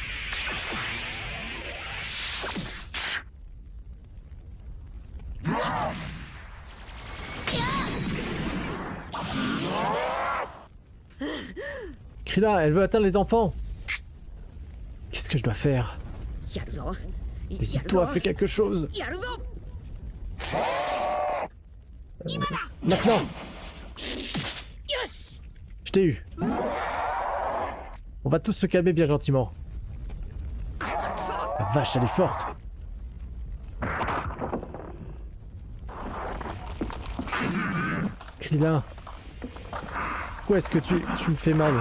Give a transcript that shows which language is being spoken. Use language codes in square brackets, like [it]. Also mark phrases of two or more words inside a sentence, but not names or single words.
[fr] Krillin, elle veut atteindre les enfants. Qu'est-ce que je dois faire? [ja] やるぞ [fr] Décide-toi, fais quelque chose. [ja] やるぞ [fr] Maintenant, [ja] よし [fr] je t'ai eu. On va tous se calmer bien gentiment. La vache, elle est forte. Krillin, pourquoi est-ce que tu me fais mal?